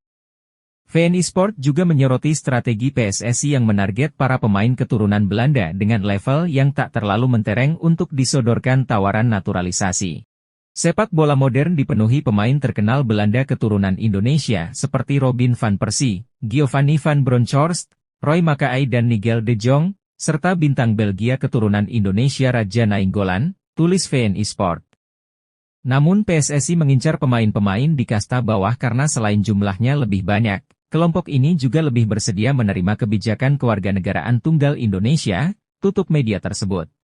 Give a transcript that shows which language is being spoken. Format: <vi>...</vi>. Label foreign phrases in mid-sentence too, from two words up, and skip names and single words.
<id>VN Esport juga menyoroti strategi PSSI yang menarget para pemain keturunan Belanda dengan level yang tak terlalu mentereng untuk disodorkan tawaran naturalisasi. Sepak bola modern dipenuhi pemain terkenal Belanda keturunan Indonesia seperti Robin van Persie, Giovanni van Bronckhorst, Roy Makaay dan Nigel de Jong, serta bintang Belgia keturunan Indonesia Raja Nainggolan, tulis VN Esport. Namun PSSI mengincar pemain-pemain di kasta bawah karena selain jumlahnya lebih banyak, kelompok ini juga lebih bersedia menerima kebijakan kewarganegaraan tunggal Indonesia, tutup media tersebut.</id>